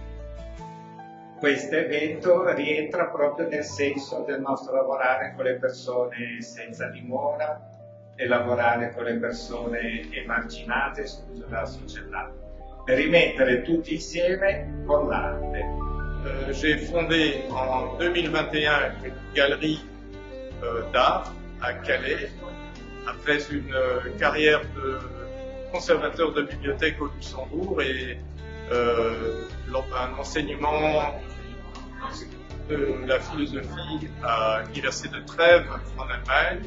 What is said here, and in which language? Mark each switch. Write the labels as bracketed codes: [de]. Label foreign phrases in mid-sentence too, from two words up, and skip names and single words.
[it] evento rientra proprio nel senso del nostro lavorare con le persone senza dimora e lavorare con le persone emarginate, escluse dalla società, per rimettere tutti insieme con l'arte. [fr] J'ai fondé en 2021 une galerie d'art à Calais, après une carrière de conservateur de bibliothèque au Luxembourg et un enseignement de la philosophie à l'université de Trèves en Allemagne.